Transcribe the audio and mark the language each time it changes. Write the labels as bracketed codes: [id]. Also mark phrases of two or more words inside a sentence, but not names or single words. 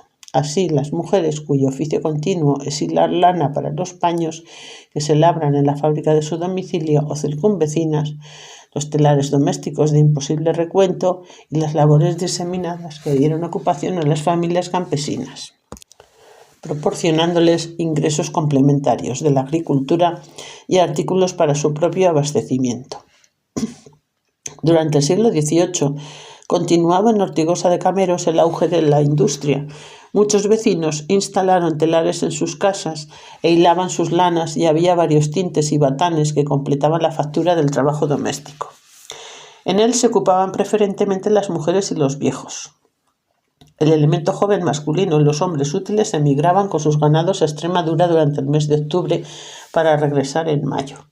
[es] Así, las mujeres cuyo oficio continuo es hilar lana para los paños que se labran en la fábrica de su domicilio o circunvecinas, los telares domésticos de imposible recuento y las labores diseminadas que dieron ocupación a las familias campesinas, proporcionándoles ingresos complementarios de la agricultura y artículos para su propio abastecimiento. Durante el siglo XVIII continuaba en Ortigosa de Cameros el auge de la industria. Muchos vecinos instalaron telares en sus casas e hilaban sus lanas y había varios tintes y batanes que completaban la factura del trabajo doméstico. En él se ocupaban preferentemente las mujeres y los viejos. El elemento joven masculino y los hombres útiles emigraban con sus ganados a Extremadura durante el mes de octubre para regresar en mayo.